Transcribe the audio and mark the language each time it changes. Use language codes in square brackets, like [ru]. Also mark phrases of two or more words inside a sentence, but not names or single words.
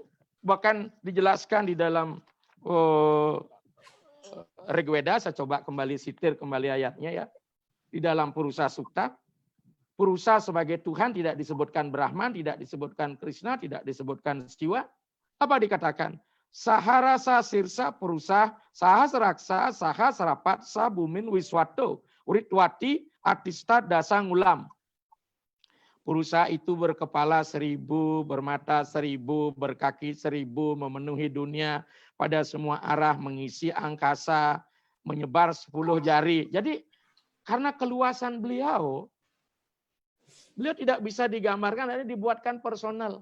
[id] Bahkan dijelaskan di dalam Rigveda, saya coba kembali sitir kembali ayatnya ya. Di dalam Purusa Sukta, Purusa sebagai Tuhan tidak disebutkan Brahman, tidak disebutkan Krishna, tidak disebutkan Siwa. Apa dikatakan? [sa] Saharasa sirsa Purusa, sahasraksa, sahasrapat, sabumin wiswato, uritwati, atista dasangulam. [id] Purusa itu berkepala 1000, bermata 1000, berkaki 1000, memenuhi dunia pada semua arah, mengisi angkasa, menyebar 10 jari. Jadi karena keluasan beliau tidak bisa digambarkan, ada dibuatkan personal.